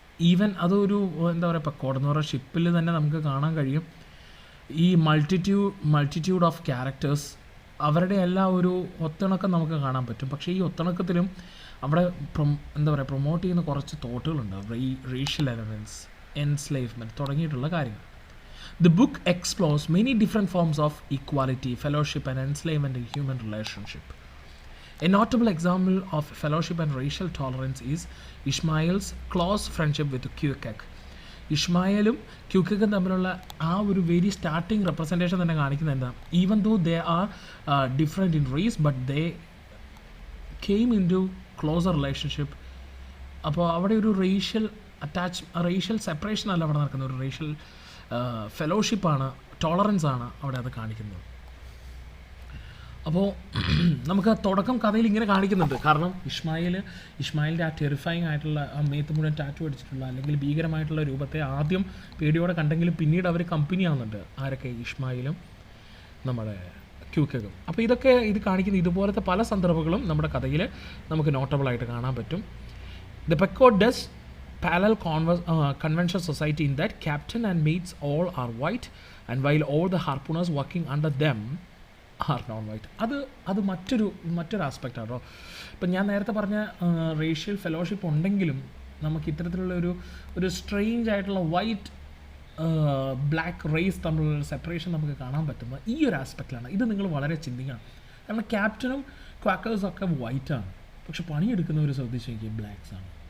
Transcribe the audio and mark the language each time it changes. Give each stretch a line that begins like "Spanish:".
Malayalam: Even അതൊരു എന്താ പറയുക, പെക്കോഡ് എന്ന് പറയുന്ന ഷിപ്പിൽ തന്നെ നമുക്ക് കാണാൻ കഴിയും ഈ മൾട്ടിറ്റ്യൂഡ് ഓഫ് ക്യാരക്ടേഴ്സ്, അവരുടെ എല്ലാം ഒരു ഒത്തിണക്കം നമുക്ക് കാണാൻ പറ്റും. പക്ഷേ ഈ ഒത്തിണക്കത്തിലും അവിടെ എന്താ പറയുക, പ്രൊമോട്ട് ചെയ്യുന്ന കുറച്ച് തോട്ടുകളുണ്ട്, റേഷ്യൽ എലമെൻറ്റ്സ്, എൻസ്ലേവ്മെൻറ്റ് തുടങ്ങിയിട്ടുള്ള കാര്യങ്ങൾ.
English: The book explores many different forms of equality, fellowship and enslavement in human relationship. A notable example of fellowship and racial tolerance is Ishmael's close friendship with Queequeg.
Malayalam: ഇഷ്മായേലും ക്യൂക്കഗും തമ്മിലുള്ള ആ ഒരു very starting representation തന്നെ കാണിക്കുന്നത് എന്താ,
English: Even though they are different in race but they came into closer relationship.
Malayalam: അപ്പോൾ അവിടെ ഒരു racial separation അല്ല അവിടെ നടക്കുന്നത്, ഒരു റേഷ്യൽ ഫെലോഷിപ്പാണ്, ടോളറൻസ് ആണ് അവിടെ അത് കാണിക്കുന്നത്. അപ്പോൾ നമുക്ക് തുടക്കം കഥയിൽ ഇങ്ങനെ കാണിക്കുന്നുണ്ട്. കാരണം ഇഷ്മായിലിൻ്റെ ആ ടെറിഫൈങ് ആയിട്ടുള്ള ആ മേത്ത് മുഴുവൻ ടാറ്റു അടിച്ചിട്ടുള്ള അല്ലെങ്കിൽ ഭീകരമായിട്ടുള്ള രൂപത്തെ ആദ്യം പേടിയോടെ കണ്ടെങ്കിലും പിന്നീട് അവർ കമ്പനി ആവുന്നുണ്ട്. ആരൊക്കെ? ഇഷ്മായിലും നമ്മുടെ ക്യൂക്കകും. അപ്പോൾ ഇത് കാണിക്കുന്ന ഇതുപോലത്തെ പല സന്ദർഭങ്ങളും നമ്മുടെ കഥയിൽ നമുക്ക് നോട്ടബിളായിട്ട് കാണാൻ പറ്റും.
English: The Pequod does parallel conventional society in that captain and mates all are white, and while all the harpooners working under them are non white.
Malayalam: അത് മറ്റൊരു ആസ്പെക്റ്റ് ആണോ. ഇപ്പം ഞാൻ നേരത്തെ പറഞ്ഞ റേഷ്യൽ ഫെലോഷിപ്പ് ഉണ്ടെങ്കിലും നമുക്ക് ഇത്തരത്തിലുള്ള ഒരു സ്ട്രെയിഞ്ച് ആയിട്ടുള്ള വൈറ്റ് ബ്ലാക്ക് റേസ് തമ്മിലുള്ള സെപ്പറേഷൻ നമുക്ക് കാണാൻ പറ്റുന്നത് ഈ ഒരു ആസ്പെക്റ്റിലാണ്. ഇത് നിങ്ങൾ വളരെ ചിന്തിക്കണം. കാരണം ക്യാപ്റ്റനും ക്വാക്കേഴ്സും ഒക്കെ വൈറ്റാണ്, പക്ഷെ പണിയെടുക്കുന്നവർ ശ്രദ്ധിച്ച് നോക്കിയാൽ ബ്ലാക്സ് ആണ്.